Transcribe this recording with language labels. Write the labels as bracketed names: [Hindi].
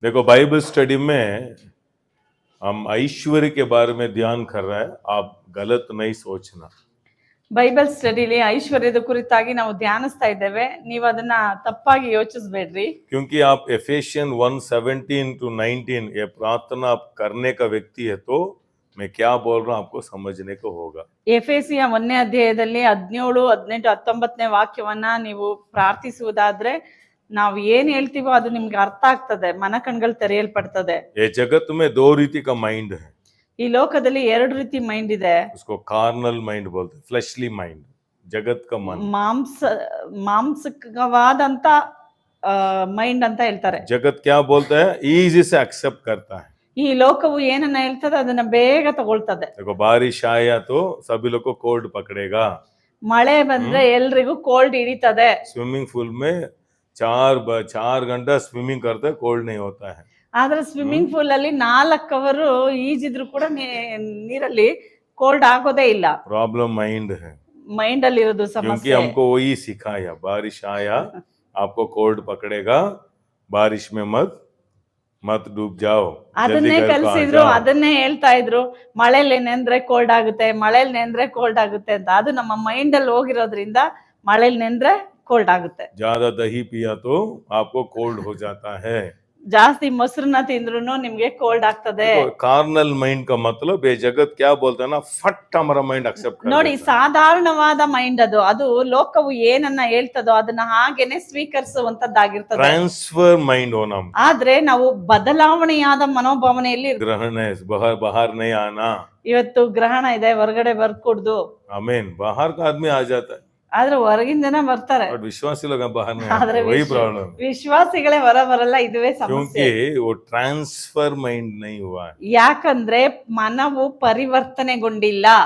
[Hindi] देखो Bible study में हम ऐश्वर्य के बारे में ध्यान कर रहे हैं, आप गलत नहीं सोचना। [Kannada] ಬೈಬಲ್ ಸ್ಟಡಿಲಿ ಐಶ್ವರ್ಯದ ಕುರಿತಾಗಿ ನಾವು ಧ್ಯಾನಿಸ್ತಾ ಇದ್ದೇವೆ, ನೀವು ಅದನ್ನ ತಪ್ಪಾಗಿ ಯೋಚಿಸಬೇಡ್ರಿ. [Hindi] क्योंकि आप एफेसियन 1:17 to 19 ये प्रार्थना आप करने का व्यक्ति है, तो मैं क्या बोल रहा हूँ आपको समझने को होगा। [Kannada] ಎಫೆಸಿಯ 1ನೇ ಅಧ್ಯಾಯದಲ್ಲಿ 17, 18, 19ನೇ ವಾಕ್ಯವನ್ನ ನೀವು ಪ್ರಾರ್ಥಿಸುವುದಾದ್ರೆ ನಾವು ಏನ್ ಹೇಳ್ತೀವೋ ಅದು ನಿಮ್ಗೆ ಅರ್ಥ ಆಗ್ತದೆ, ಮನ ಕಣ್ಗಳು ತೆರೆಯಲ್ಪಡ್ತದೆ. [Hindi] ये जगत में दो रीति का माइंड है, [Kannada] ಈ ಲೋಕದಲ್ಲಿ ಎರಡು ರೀತಿ ಮೈಂಡ್ ಇದೆ. [Hindi] उसको कार्नल माइंड बोलते हैं, फ्लैशली माइंड, जगत का मन, [Kannada] ಮಾಂಸಕವಾದಂತ ಮೈಂಡ್ ಅಂತ ಹೇಳ್ತಾರೆ. [Hindi] जगत क्या बोलता है, इजी से एक्सेप्ट करता है। [Kannada] ಈ ಲೋಕವು ಏನನ್ನ ಹೇಳ್ತದೆ ಅದನ್ನ ಬೇಗ ತಗೊಳ್ತದೆ. [Hindi] देखो बारिश आया तो सभी लोग को कोल्ड पकड़ेगा, [Kannada] ಮಳೆ ಬಂದ್ರೆ ಎಲ್ರಿಗೂ ಕೋಲ್ಡ್ ಹಿಡಿತದೆ. [Hindi] स्विमिंग पूल में 4 घंटा स्विमिंग करते कोल्ड नहीं होता है। [Kannada] ಆದ್ರೆ ಸ್ವಿಮ್ಮಿಂಗ್ ಪೂಲ್ ಅಲ್ಲಿ 4 ಅವರ್ ಈಜಿದ್ರು ಕೂಡ ನೀರಲ್ಲಿ ಕೋಲ್ಡ್ ಆಗೋದೇ ಇಲ್ಲ. [Hindi] प्रॉब्लम माइंड है, [Kannada] ಮೈಂಡ್ ಅಲ್ಲಿ ಇರೋದು [Hindi] क्योंकि [Kannada] ಸಮಸ್ಯೆ. [Hindi] हमको वही सिखाया, बारिश आया आपको कोल्ड पकड़ेगा, बारिश में मत डूब जाओ, [Kannada] ಅದನ್ನೇ ಕಲ್ಸಿದ್ರು, ಅದನ್ನೇ ಹೇಳ್ತಾ ಇದ್ರು, ಮಳೆಯಲ್ಲಿ ನೆಂದ್ರೆ ಕೋಲ್ಡ್ ಆಗುತ್ತೆ, ಮಳೆಯಲ್ಲಿ ನೆಂದ್ರೆ ಕೋಲ್ಡ್ ಆಗುತ್ತೆ ಅಂತ. ಅದು ನಮ್ಮ ಮೈಂಡ್ ಅಲ್ಲಿ ಹೋಗಿರೋದ್ರಿಂದ ಮಳೆಯಲ್ಲಿ ನೆಂದ್ರೆ ಕೋಲ್ಡ್ ಆಗುತ್ತೆ. [Hindi] ज्यादा दही पिया तो आपको कोल्ड हो जाता है, [Kannada] ಜಾಸ್ತಿ ಮೊಸರನ್ನ ತಿಂದ್ರು ನಿಮ್ಗೆ ಕೋಲ್ಡ್ ಆಗ್ತದೆ. [Hindi] कार्नल माइंड का मतलब ये जगत क्या बोलता है ना, फट हमारा माइंड एक्सेप्ट कर [Kannada] ನೋಡಿ, ಸಾಧಾರಣವಾದ ಮೈಂಡ್ ಅದು ಲೋಕವು ಏನನ್ನ ಹೇಳ್ತದೋ ಅದನ್ನ ಹಾಗೇನೆ ಸ್ವೀಕರಿಸುವಂತದ್ದಾಗಿರ್ತದೆ. [Hindi] ट्रांसफर माइंड होना, [Kannada] ಆದ್ರೆ ನಾವು ಬದಲಾವಣೆಯಾದ ಮನೋಭಾವನೆಯಲ್ಲಿ [Hindi] ग्रहण है, बाहर नहीं आना, [Kannada] ಇವತ್ತು ಗ್ರಹಣ ಇದೆ, ಹೊರಗಡೆ ಬರ್ಕೂಡ್ದು. [Hindi] आमीन, बाहर का आदमी आ जाता है, [Kannada] ಆದ್ರೆ ಹೊರಗಿನ ಜನ ಬರ್ತಾರೆ, [Hindi] बट विश्वासी लोग बाहर नहीं [Kannada] ಆದ್ರೆ [Hindi] आते, वही प्रॉब्लम, [Kannada] ವಿಶ್ವಾಸಿಗಳೇ ಹೊರ ಬರಲ್ಲ. ಇದುವೇ ಸಮಸ್ಯೆ. [Hindi] क्योंकि वो ट्रांसफर माइंड नहीं हुआ है, [Kannada] ಯಾಕಂದ್ರೆ ಮನವು ಪರಿವರ್ತನೆಗೊಂಡಿಲ್ಲ.